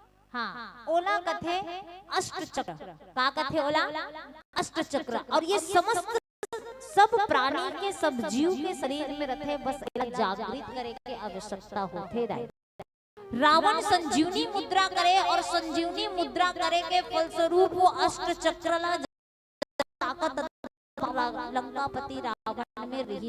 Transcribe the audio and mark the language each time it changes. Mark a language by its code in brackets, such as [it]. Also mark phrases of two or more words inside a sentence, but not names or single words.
[hne] हाँ, ओला कथे अष्ट चक्र, का कथे ओला अष्ट चक्र। और ये समस्त सब प्राणी के सब जीव के शरीर में रथे, बस एला जागृत करे के आवश्यकता होथे दाई। रावण संजीवनी मुद्रा करे और संजीवनी मुद्रा करे के फलस्वरूप वो अष्ट चक्र ला ताकत लंकापति रावण में रही।